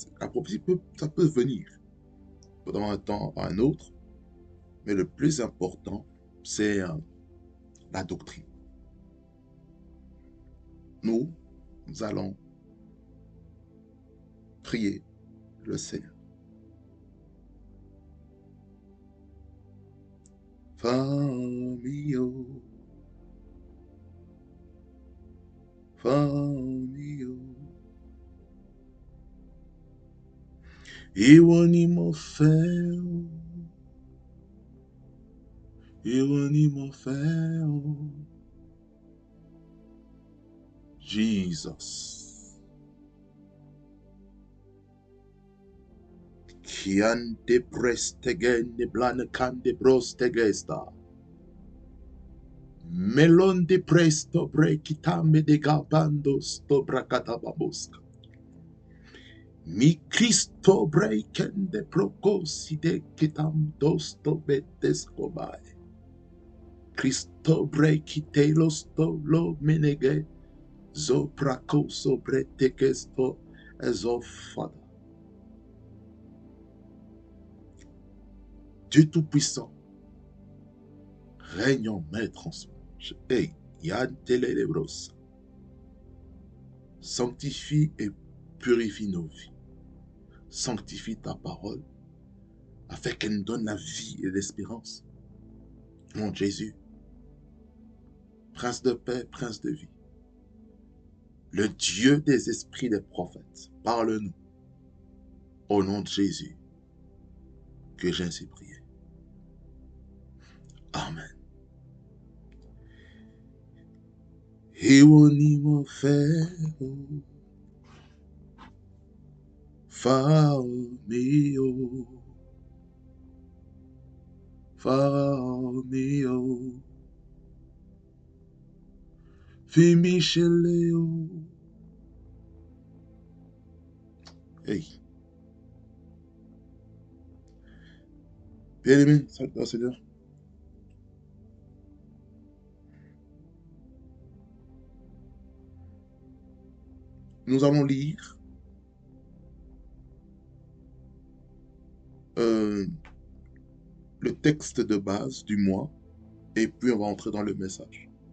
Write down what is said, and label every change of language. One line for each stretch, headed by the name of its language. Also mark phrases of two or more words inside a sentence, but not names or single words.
French: La prophétie, ça peut venir pendant un temps à un autre, mais le plus important, c'est la doctrine. Nous allons prier le Seigneur.
Yoruba: Famio, famio, ìwọ ni mo fẹ́ o, ìwọ ni mo fẹ́ o, Jesus. Kian de prestegen de blane kan de brostegesta. Melon de presto brekitame de gabando sto bracatababoska. Mi Cristo breken de procosi de kitam dosto betescobae. Cristo brekite losto lo menege zo pracoso bretekesto ezofada.
French: Dieu Tout-Puissant, règne en maître en ce moment. Hey, Yann Telelebros, sanctifie et purifie nos vies. Sanctifie ta parole afin qu'elle nous donne la vie et l'espérance. Mon Jésus, Prince de paix, Prince de vie, le Dieu des esprits des prophètes, parle-nous au nom de Jésus que j'ai ainsi prié. Amen.
Yoruba: Ìwọ ni mo fẹ́ o, fà mí o, fà mí o, fi mí ṣẹlẹ̀ o.
French: Hey. Bien-aimé, salut Seigneur. Nous allons lire le texte de base du mois et puis on va entrer dans le message.